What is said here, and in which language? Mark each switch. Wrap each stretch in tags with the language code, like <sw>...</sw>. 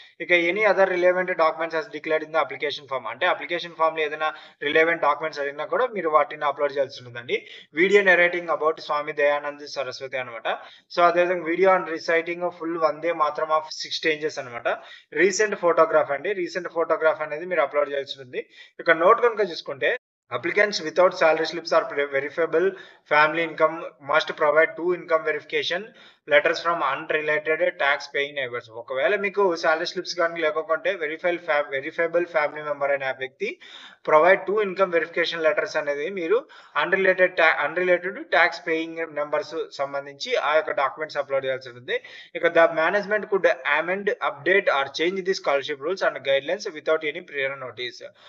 <te>ఇక</te> <en>any other relevant documents as declared in the application form,</en> <te>అంటే application ఫార్మ్‌లో ఏదైనా relevant documents అడిగినా కూడా మీరు వాటిని అప్‌లోడ్ చేయాల్సి ఉంటుందండి.</te> <en>Video narrating about Swami Dayananda Saraswati అనమాట. So, అదేవిధంగా video and reciting full Vande Mataram of 6 stages అనమాట.</en> <te>రీసెంట్ ఫోటోగ్రాఫ్ అండి. రీసెంట్ ఫోటోగ్రాఫ్ అనేది మీరు అప్‌లోడ్ చేయాల్సి ఉంటుంది. ఇక నోట్ గనుక చూసుకుంటే</te> <en>applicants without salary slips or verifiable family income must provide 2 income verification letters from unrelated tax paying neighbors.</en> <te>ఒకవేళ మీకు సాలరీ స్లిప్స్ కానీ లేకపోతే వెరిఫైబుల్ ఫ్యామిలీ మెంబర్ అనే వ్యక్తి ప్రొవైడ్ 2 ఇన్కమ్ వెరిఫికేషన్ లెటర్స్ అనేది మీరు అన్రిలేటెడ్ ట్యాక్స్ పేయింగ్ నెంబర్స్ సంబంధించి ఆ యొక్క డాక్యుమెంట్స్ అప్‌లోడ్ చేయాల్సి ఉంటుంది.</te> <en>ఇక the management could amend, update or change the scholarship rules and guidelines without any prior notice.</en>